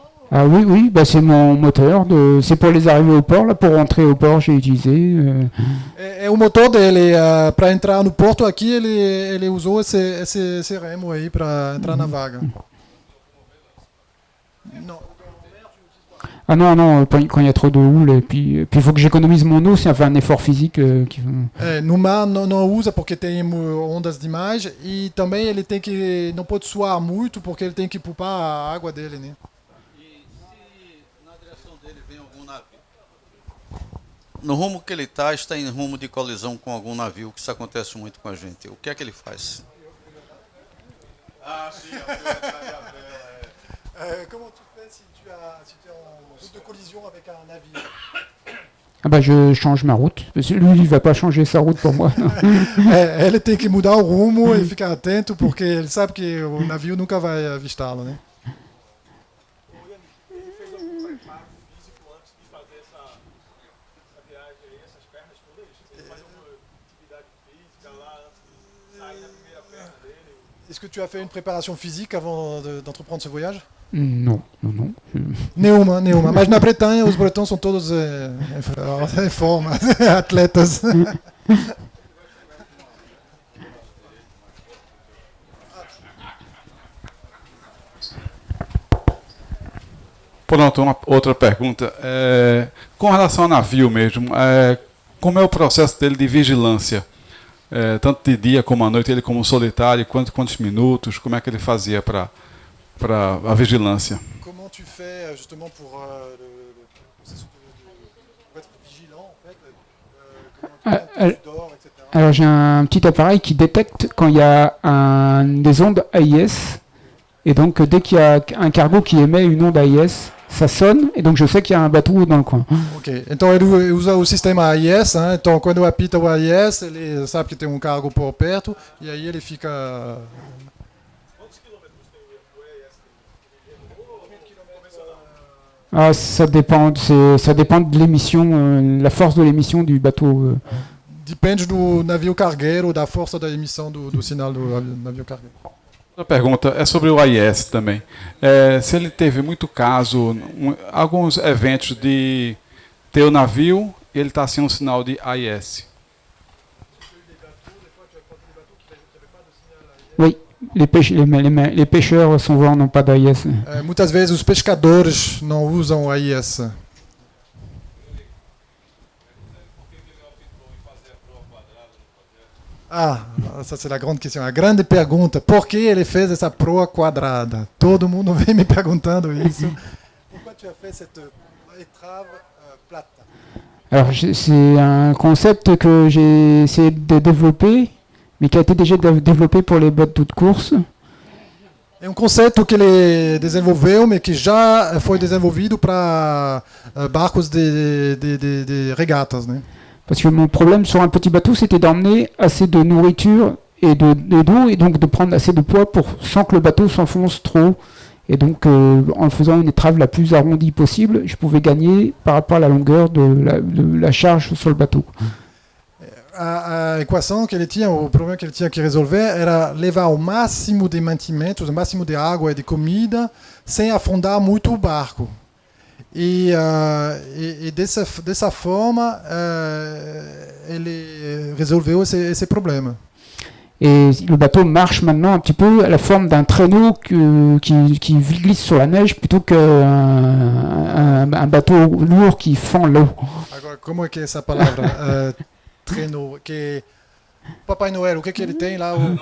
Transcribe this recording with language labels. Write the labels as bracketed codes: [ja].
[fr] Ah oui, oui, bah c'est mon moteur. C'est pour les arrivées au port. Là, pour rentrer au port, j'ai utilisé. [pt] É o motor dele, para entrar no porto aqui, ele usou esse remo aí para entrar na vaga. Não. [fr] Ah non, non, quand il y a trop de houle, et puis il faut que j'économise mon eau, c'est enfin un effort physique. [pt] No mar não usa porque tem ondas demais e também ele tem que não pode suar muito porque ele tem que poupar a água dele, né? E se na direção dele vem algum navio? No rumo que ele está em rumo de colisão com algum navio, que isso acontece muito com a gente. O que é que ele faz? Ah, sim, a vela. [fr] Comment tu fais si tu es en route de collision avec un navire? Ah bah je change ma route. Parce que lui, il va pas changer sa route pour moi. [pt] Ele tem que mudar o rumo e ficar atento porque ele sabe que o navio nunca vai avistá-lo, né? Ele fez algum preparo físico antes de fazer essa viagem aí, essas pernas todas? Ele faz alguma atividade física lá antes de sair na primeira perna dele? [fr] Est-ce que tu as fait une préparation physique avant d'entreprendre ce voyage? Non, non, non. [pt] Nenhuma. Mas na Bretanha, os bretões são todos em forma, atletas. Pronto, uma outra pergunta. Com relação ao navio mesmo, como é o processo dele de vigilância? Tanto de dia como à noite, ele como solitário, quantos minutos, como é que ele fazia para a vigilância? [fr] Comment tu fais justement pour le processus pour être vigilant en fait, comment tu dors, etc. Alors j'ai un petit appareil qui détecte quand il y a des ondes AIS. Et donc dès qu'il y a un cargo qui émet une onde AIS, ça sonne, et donc je sais qu'il y a un bateau dans le coin. [pt] Ok, então ele usa o sistema AIS, né? Então quando apita o AIS, ele sabe que tem um cargo por perto, e aí ele fica... [fr] Ah, ça dépend de l'émission, la force de l'émission du bateau. [pt] Depende do navio cargueiro, da força da emissão do sinal do navio cargueiro. Outra pergunta é sobre o AIS também. Se ele teve muito caso, alguns eventos de ter o navio e ele está sem um sinal de AIS. [fr] Oui, les pêcheurs souvent n'ont pas d'AIS. [pt] Muitas vezes os pescadores não usam AIS. Ah, essa é a grande questão, a grande pergunta. Por que ele fez essa proa quadrada? Todo mundo vem me perguntando isso. [fr] Pourquoi tu as fait cette étrave plate? Alors c'est un concept que j'ai essayé de développer, mais qui a été déjà développé pour les bateaux de course. [pt] É um conceito que ele desenvolveu, mas que já foi desenvolvido para barcos de regatas, né? [fr] Parce que mon problème sur un petit bateau, c'était d'emmener assez de nourriture et d'eau, et donc de prendre assez de poids sans que le bateau s'enfonce trop. Et donc, en faisant une étrave la plus arrondie possible, je pouvais gagner par rapport à la longueur de la charge sur le bateau. [pt] A equação que ele tinha, o problema que ele tinha que resolver era levar o máximo de mantimentos, o máximo de água e de comida, sem afundar muito o barco. E dessa forma, ele resolveu esse problema. [fr] Et le bateau marche maintenant un petit peu à la forme d'un traîneau qui glisse sur la neige plutôt qu'un bateau lourd qui fend l'eau. [pt] Agora, como é que é essa palavra? Traîneau, que Papai Noel, o que ele tem lá?